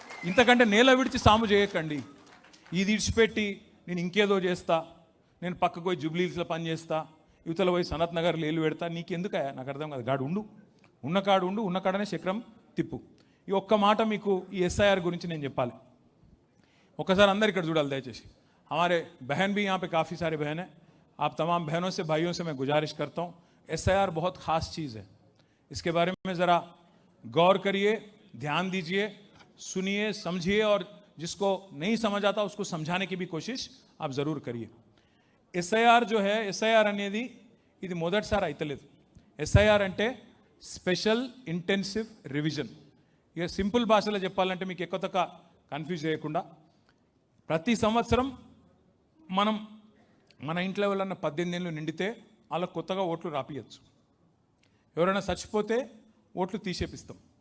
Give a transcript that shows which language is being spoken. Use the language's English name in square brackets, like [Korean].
[Telugu] ఇంతకంటే నేల విడిచి సాము చేయకండి. ఇది ఇడిచిపెట్టి నేను ఇంకేదో చేస్తా, నేను పక్కకు పోయి జూబ్లీహిల్స్లో పని చేస్తా, యువతల పోయి సనత్ నగర్ లేలు పెడతా, నీకెందుకయా నాకు అర్థం కాదు. గాడు ఉండు, ఉన్న కాడనే చక్రం తిప్పు. ఈ ఒక్క మాట మీకు ఈ ఎస్ఐఆర్ గురించి నేను చెప్పాలి. ఒకసారి అందరు ఇక్కడ చూడాలి దయచేసి. [Hindi] हमारे बहन भी यहाँ पे काफ़ी सारे बहन हैं, आप तमाम बहनों से भाइयों से मैं गुजारिश करता हूँ, एसआईआर बहुत ख़ास चीज़ है, इसके बारे में ज़रा गौर करिए, ध्यान दीजिए, सुनिए, समझिए, और जिसको नहीं समझ आता उसको समझाने की भी कोशिश आप ज़रूर करिए. एसआईआर जो है, एसआईआर [Telugu] అనేది ఇది మొదటిసారి అయితలేదు. ఎస్ఐఆర్ అంటే స్పెషల్ ఇంటెన్సివ్ రివిజన్. ఇక సింపుల్ భాషలో చెప్పాలంటే మీకు ఎక్కువ తక్కువ కన్ఫ్యూజ్ చేయకుండా, ప్రతి సంవత్సరం మనం మన ఇంట్లో ఎవరన్నా 18 ఏళ్ళు నిండితే వాళ్ళ కొత్తగా ఓట్లు రాపియచ్చు, ఎవరైనా చచ్చిపోతే ఓట్లు తీసేపిస్తాం.